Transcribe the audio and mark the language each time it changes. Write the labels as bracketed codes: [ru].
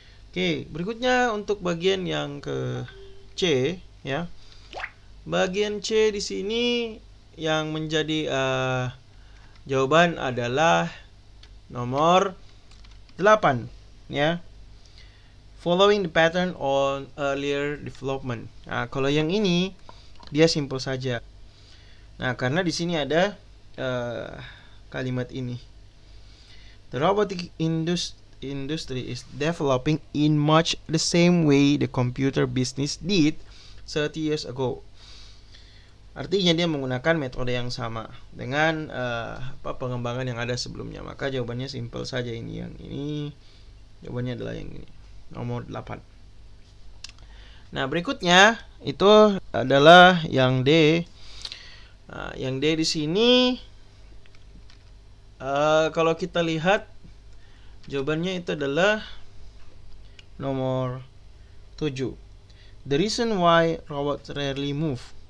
[id] Oke, berikutnya untuk bagian yang ke C, ya. Bagian C di sini yang menjadi jawaban adalah nomor 8, ya. [en] Following the pattern on earlier development. [id] Nah, kalau yang ini dia simple saja. Nah, karena di sini ada kalimat ini. [en] The robotic industry is developing in much the same way the computer business did 30 years ago. [id] Artinya dia menggunakan metode yang sama dengan pengembangan yang ada sebelumnya. Maka jawabannya simple saja ini. Yang ini jawabannya adalah yang ini, nomor 8. Nah, berikutnya itu adalah yang D. Nah, yang D di sini kalau kita lihat jawabannya itu adalah nomor 7. [en] The reason why robots rarely move.